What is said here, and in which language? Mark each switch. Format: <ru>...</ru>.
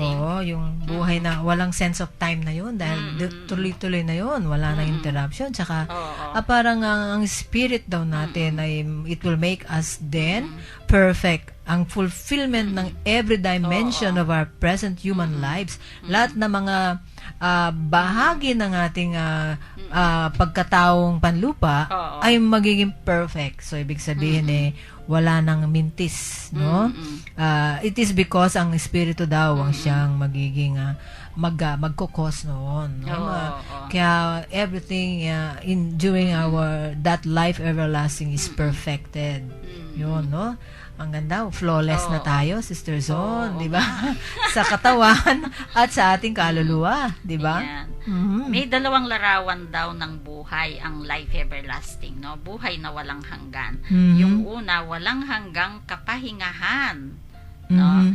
<tl>oo, yung buhay na walang sense of time na yun dahil tuloy-tuloy na yun, wala nang interruption. Tsaka, parang ang spirit daw natin ay</tl> <en>it will make us then perfect. Ang fulfillment ng every dimension of our present human lives.</en> <tl>Lahat na mga bahagi ng ating pagkataong panlupa ay magiging perfect. So, ibig sabihin wala nang mintis, no? It is because ang espiritu daw ang siyang magiging magkukos noon, no?</tl> <en>Kaya everything during our that life everlasting is perfected.</en> <tl>Yun, no? Ang ganda, flawless na tayo, Sister Zon, di ba? Sa katawan at sa ating kaluluwa, di ba? May dalawang larawan daw ng buhay ang life everlasting, no? Buhay na walang hanggan. Yung una, walang hanggang kapahingahan, no?</tl>